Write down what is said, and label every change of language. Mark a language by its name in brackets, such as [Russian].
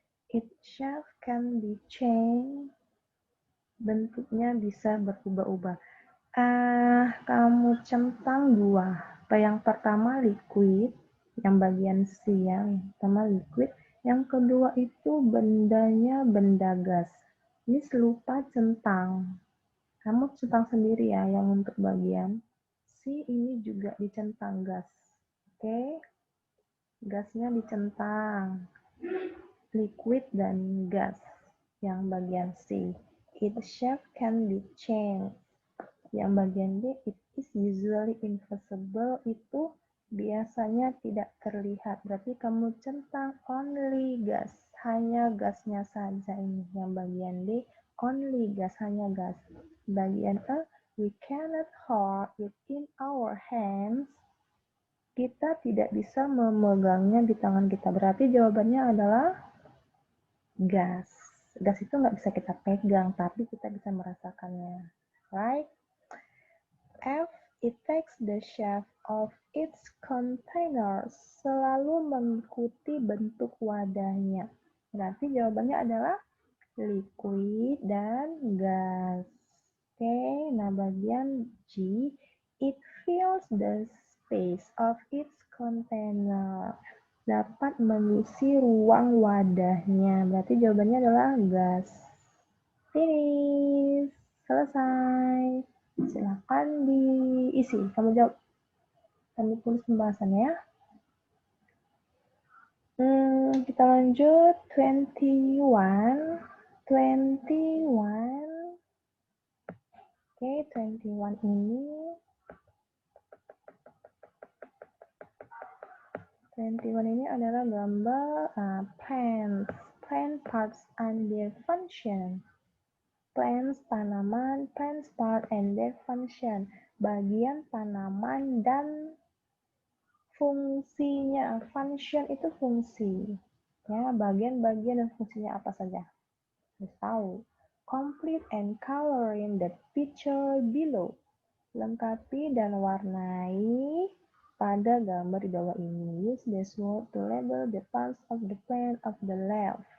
[English] Its shape can be changed. [Indonesian] Bentuknya bisa berubah-ubah. Kamu centang dua. Yang pertama liquid, yang bagian C ya. Yang pertama liquid, yang kedua itu bendanya benda gas. Ini lupa centang. Kamu centang sendiri ya yang untuk bagian C ini juga dicentang gas. Oke. Gasnya dicentang. Liquid dan gas yang bagian C. [English] Its shape can be changed. [Indonesian] Yang bagian D, [English] it is usually invisible, [Indonesian] itu biasanya tidak terlihat. Berarti kamu centang [English] only gas, [Indonesian] hanya gasnya saja ini. Yang bagian D, [English] only gas, [Indonesian] hanya gas. [English] Bagian E, we cannot hold it in our hands. [Indonesian] Kita tidak bisa memegangnya di tangan kita. Berarti jawabannya adalah gas. Gas itu nggak bisa kita pegang, tapi kita bisa merasakannya. [English] Right? [Indonesian] F, [English] It takes the shape of its container. [Indonesian] Selalu mengikuti bentuk wadahnya. Berarti jawabannya adalah liquid dan gas. Oke, nah bagian G, [English] it fills the space of its container. [Indonesian] Dapat mengisi ruang wadahnya. Berarti jawabannya adalah gas. [English] Finish. [Indonesian] Selesai. Silakan diisi. Kamu jawab. Kami tulis pembahasannya ya. Kita lanjut 21. 21. Oke, 21 ini 21 ini adalah gambar plants, [English] plant parts and their function. Plants, [Indonesian] tanaman, [English] plants part and their function. [Indonesian] Bagian tanaman dan fungsinya. Function itu fungsi. Ya, bagian-bagian dan fungsinya apa saja. Harus tahu. [English] Complete and color in the picture below. [Indonesian] Lengkapi dan warnai pada gambar di bawah ini. [English] Use this word to label the parts of the plant of the left.